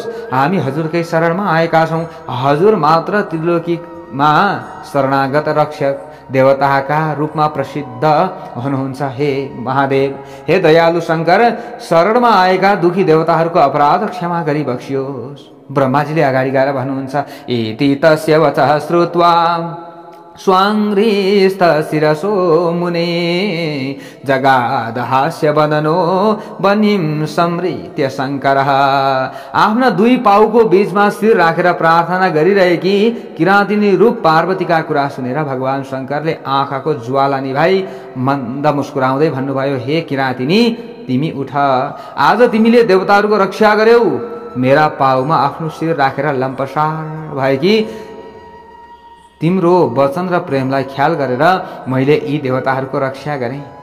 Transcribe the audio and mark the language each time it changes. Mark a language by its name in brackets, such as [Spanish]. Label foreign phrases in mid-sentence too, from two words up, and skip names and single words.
[Nepali] हामी हजुरकै शरणमा आएका छौँ। हजुर मात्र त्रिलोकीमा शरणागत रक्षक देवताका रूपमा प्रसिद्ध हुनुहुन्छ। हे महादेव, हे दयालु शंकर, शरणमा आएका दुखी देवताहरूको अपराध क्षमा गरिबक्सियोस्। ब्रह्माजीले अगाडि गएर भन्नुहुन्छ, [Sanskrit] इति तस्य वचः श्रुत्वा स्वाङ्घ्रिस्थ शिरसो मुने जगाद हास्य वदनो वह्निं समृत्य शङ्करः। [Nepali] आफ्ना दुई पाउको बीचमा शिर राखेर प्रार्थना गरिरहेकी किराँतिनी रूप पार्वतीका कुरा सुनेर भगवान शंकरले आँखाको ज्वाला निभाई मन्द मुस्कुराउँदै भन्नुभयो, हे किराँतिनी, तिमी उठ। आज तिमीले देवताहरूको रक्षा गर्यौ। मेरा पाउमा आफ्नो शिर राखेर लम्पसार भएकी तिम्रो वचन र प्रेमलाई ख्याल गरेर मैले यी देवताहरूको रक्षा गरेँ।